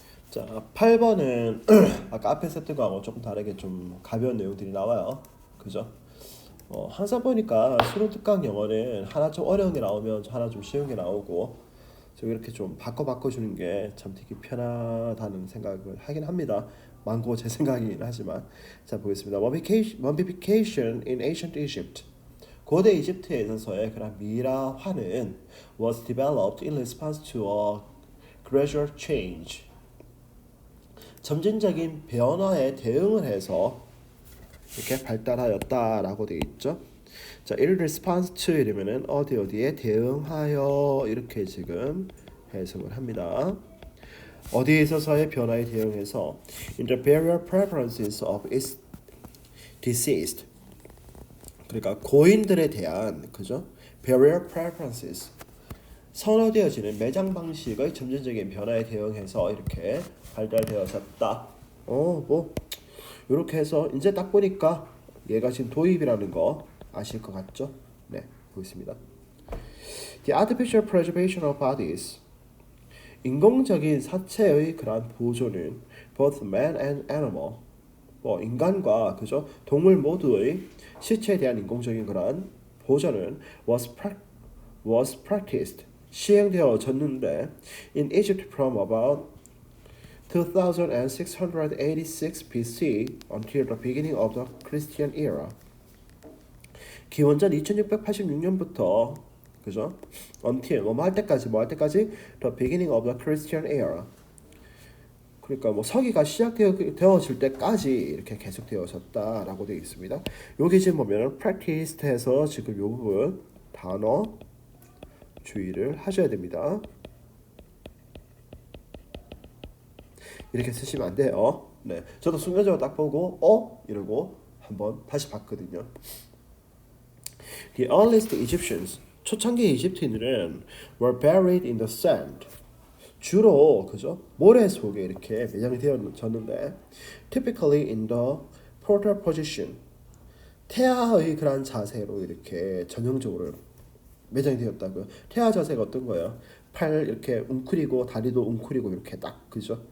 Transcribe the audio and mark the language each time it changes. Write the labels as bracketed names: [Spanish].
[Korean] 자, 8번은 아까 앞에 했던 거하고 조금 다르게 좀 가벼운 내용들이 나와요. 그죠? 항상 보니까 수능 특강 영어는 하나 좀 어려운 게 나오면 하나 좀 쉬운 게 나오고 좀 이렇게 좀 바꿔주는 게 참 되게 편하다는 생각을 하긴 합니다. 많고 제 생각이긴 하지만. 자, 보겠습니다. [English] Mummification in ancient Egypt. [Korean] 고대 이집트에 있어서의 그런 미라화는 [English] was developed in response to a gradual change. [Korean] 점진적인 변화에 대응을 해서 이렇게 발달하였다라고 되어 있죠. 자, in response to 이러면은 어디에 대응하여 이렇게 지금 해석을 합니다. 어디에 있어서의 변화에 대응해서 [English] in the various preferences of its deceased. [Korean] 그러니까 고인들에 대한, 그죠? various preferences, 선호되어지는 매장 방식의 점진적인 변화에 대응해서 이렇게 발달되어졌다. 뭐 이렇게 해서 이제 딱 보니까 얘가 지금 도입이라는 거 아실 것 같죠? 네, 보겠습니다. [English] The artificial preservation of bodies. [Korean] 인공적인 사체의 그러한 보존은 [English] both man and animal. [Korean] 뭐 인간과 그죠 동물 모두의 시체에 대한 인공적인 그러한 보존은 [English] was practiced [Korean] 시행되어졌는데 [English] in Egypt from about 2686 BC until the beginning of the Christian era. [Korean] 기원전 2686년부터 그죠? [English] until [Korean] 뭐 할 때까지 [English] the beginning of the Christian era. [Korean] 그러니까 뭐 서기가 시작되어질 때까지 이렇게 계속되어졌다라고 되어 있습니다. 여기 지금 보면은 practiced해서 지금 요 부분 단어 주의를 하셔야 됩니다. 이렇게 쓰시면 안 돼요. 네, 저도 순간적으로 딱 보고 이러고 한번 다시 봤거든요. [English] The earliest Egyptians [Korean] 초창기 이집트인들은 [English] were buried in the sand. [Korean] 주로 그죠 모래 속에 이렇게 매장이 되어졌는데 [English] typically in the portal position [Korean] 태아의 그런 자세로 이렇게 전형적으로 매장이 되었다고요. 태아 자세가 어떤 거예요? 팔 이렇게 웅크리고 다리도 웅크리고 이렇게 딱 그죠?